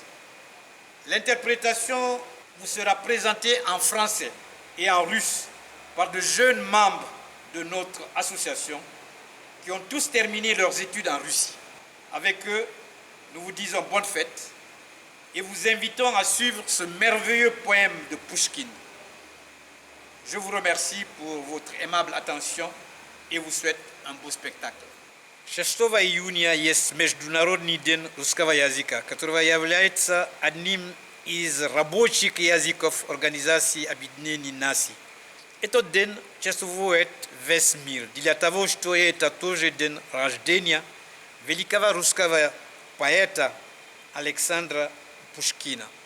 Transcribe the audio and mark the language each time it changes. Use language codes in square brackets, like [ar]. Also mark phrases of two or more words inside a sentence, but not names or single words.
[fr] L'interprétation vous sera présentée en français et en russe par de jeunes membres de notre association qui ont tous terminé leurs études en Russie. Avec eux, nous vous disons bonne fête et vous invitons à suivre ce merveilleux poème de Pouchkine. Je vous remercie pour votre aimable attention et vous souhaite un beau spectacle. [ru] 6 июня есть Международный день русского языка, который является одним из рабочих языков Организации Объединенных Наций. Этот день чествует весь мир для того, что это тоже день рождения великого русского поэта Александра Пушкина.